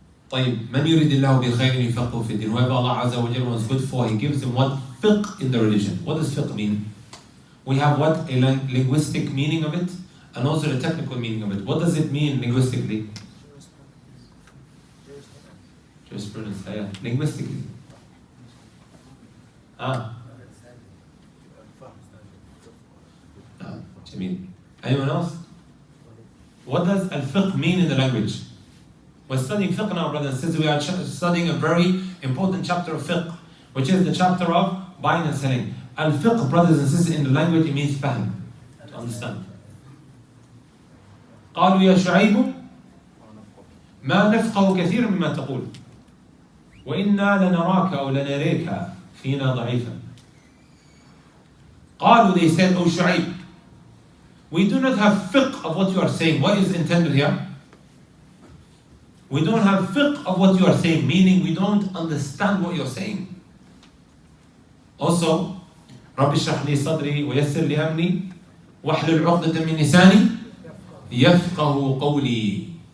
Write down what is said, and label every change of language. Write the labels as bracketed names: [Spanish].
[Arabic] طيب من يريد الله بخير يفقهه في الدين. [English] Whoever Allah Azza wa Jalla wants good for, He gives him what? Fiqh in the religion. What does fiqh mean? We have what? A linguistic meaning of it and also the technical meaning of it. What does it mean linguistically? Jurisprudence, yeah. Linguistically. Jameel. Anyone else? What does al-fiqh mean in the language? We're studying fiqh now, brothers and sisters. We are studying a very important chapter of fiqh, which is the chapter of buying and selling. Al-fiqh, brothers and sisters, in the language, it means fahm, to understand. [Arabic] قالوا يا شعيب ما نفقه كثيرا مما تقول وإنا لنراك أو لنريك فينا ضعيفا. [English] قالوا, they said, O Shu'aib, we do not have fiqh of what you are saying. What is intended here? We don't have fiqh of what you are saying, meaning we don't understand what you're saying. Also, [Arabic] رب اشرح لي صدري ويسر لي أمري واحلل عقدة من لساني يفقه قولي.